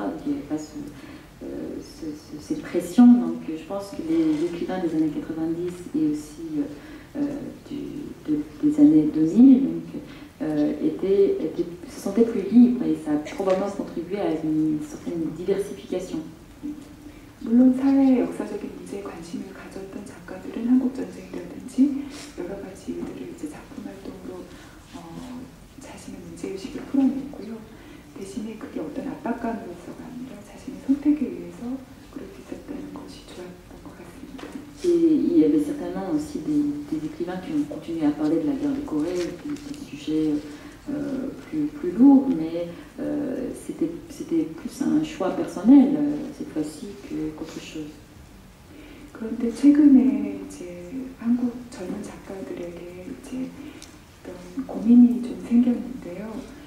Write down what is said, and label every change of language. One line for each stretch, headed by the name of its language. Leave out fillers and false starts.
French: Donc il n'y avait pas cette pression. Donc je pense que les écrivains des années 90 et aussi des années 2000 donc, se sentaient plus libres et ça a probablement contribué à une certaine diversification.
Korean: 물론 사회의 역사적인 문제에 관심을 가졌던 작가들은 한국전쟁이라든지 여러 가지 일들을 이제 작품 활동으로 자신의 문제의식을 풀어냈고요. 대신에 그게 어떤 압박감으로서가 아니라 자신의 선택에 의해서 그럴 수 있었다는 것이 좋았던 것 같습니다.
French: Et il y avait certainement aussi des écrivains qui ont continué à parler de la guerre de Corée, des sujets plus lourd, mais c'était plus un choix personnel cette fois-ci qu'autre chose.
Korean: 그런데 최근에 이제 한국 젊은 작가들에게 이제 어떤 고민이 좀 생겼는데요.